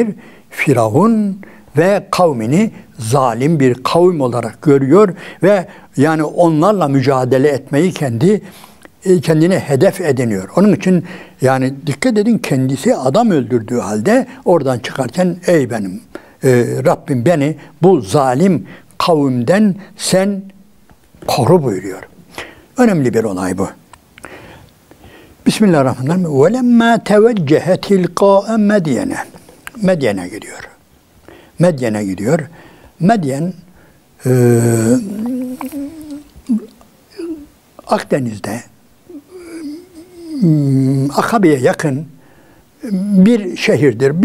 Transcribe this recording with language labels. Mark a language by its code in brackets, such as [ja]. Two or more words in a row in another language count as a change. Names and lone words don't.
[tr] Firavun ve kavmini zalim bir kavim olarak görüyor ve yani onlarla mücadele etmeyi kendine hedef ediniyor. Onun için yani dikkat edin kendisi adam öldürdüğü halde oradan çıkarken ey benim Rabbim beni bu zalim kavimden sen koru buyuruyor. Önemli bir olay bu. Bismillahirrahmanirrahim. [ar] وَلَمَّا تَوَجَّهَ تِلْقَاءَ مَدْيَنَ [tr] Medyen'e gidiyor. Medyen'e gidiyor. Medyen Akdeniz'de Akabe'ye yakın bir şehirdir.